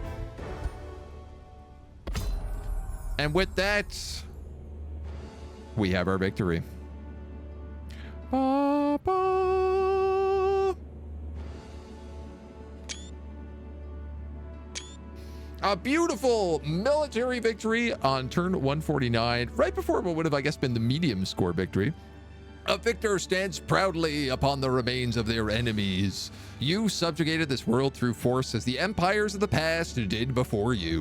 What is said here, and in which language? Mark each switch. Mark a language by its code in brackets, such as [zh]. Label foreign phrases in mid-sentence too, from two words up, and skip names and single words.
[en] And with that, we have our victory. Ba, ba. A beautiful military victory on turn 149, right before what would have, I guess, been the medium score victory. A victor stands proudly upon the remains of their enemies. You subjugated this world through force as the empires of the past did before you.